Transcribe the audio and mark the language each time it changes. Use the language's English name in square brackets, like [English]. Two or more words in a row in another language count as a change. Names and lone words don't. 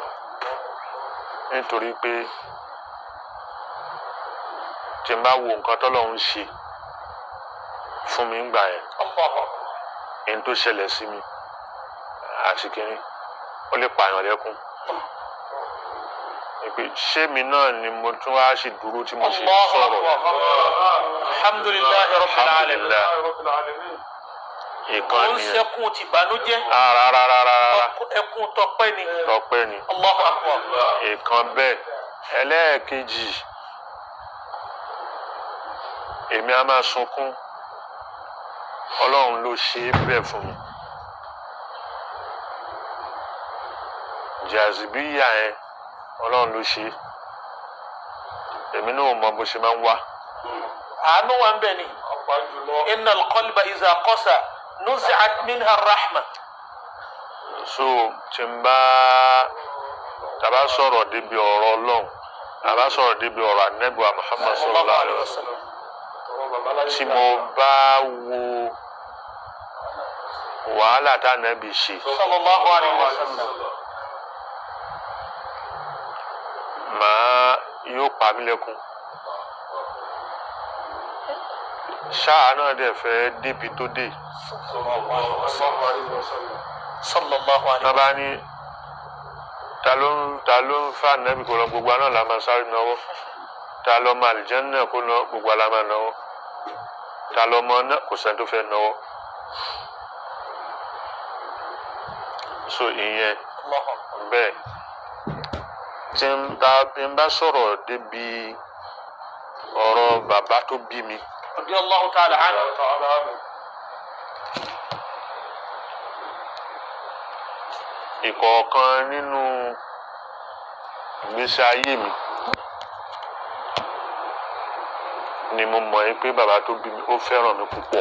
[Yoruba] Nítorí pé tí n bá wo nǹkan tọ́lọ́run ṣe fún mi ńgbà yẹn, ẹni tó ṣẹlẹ̀ sí mi àti kínní ó lè pààyàn lẹ́kún. Ṣé mi náà ni mo tún wá sì dúró tí mo ṣe sọ̀rọ̀? [Arabic] الحمد لله رب العالمين. [Yoruba] Ìkan nìyẹn. Ó ń sẹ́kùn ti bànújẹ́. Rárá. Ẹkún tọpẹ́ ni. Tọpẹ́ ni. [Arabic] الله أكبر. [Yoruba] Ìkan bẹ́ẹ̀. Ẹlẹ́ẹ̀kejì, èmi á máa sunkún. Ọlọ́run ló ṣe é bẹ́ẹ̀ fún mi. Jàzìbíyà yẹn Ọlọ́run ló ṣe é. Èmi náà mọ bó ṣe máa ń wá. Àánú wa ń bẹ ni. [Arabic] إن القلب إذا قسا نزعت منها الرحمة. [Yoruba] So tí n bá tàbá sọ̀rọ̀ débi ọ̀rọ̀ Ọlọ́run, tàbá sọ̀rọ̀ débi ọ̀rọ̀ Ànábì wa Muhammad [Arabic] صلى الله عليه وسلم, [Yoruba] tí mo bá wo wàhálà tá Ànábì ṣe [Arabic] صلى الله عليه وسلم, [Yoruba] yóò pa mí lẹ́kún. Ṣáà náà dẹ̀ fẹ́ débi tó dé. [Arabic] صلى الله عليه [Yoruba] Bàbá ní ta ló ń fa Ànábì kó lọ, gbogbo náà la máa sáré náwó. Ta lọ mọ àlìjánnà kó lọ, gbogbo la máa náwó. Ta lọ mọ náà kò sẹ́ni tó fẹ́ náwó. So ìyẹn bẹ́ẹ̀ tí n bá sọ̀rọ̀ débi ọ̀rọ̀ bàbá tó bí mi. [Arabic] رضي الله تعالى عنه. [Yoruba] Ìkọ̀ọ̀kan nínú ìgbésí ayé mi ni mo mọ̀ pé bàbá tó bí mi ó fẹ́ràn mi púpọ̀.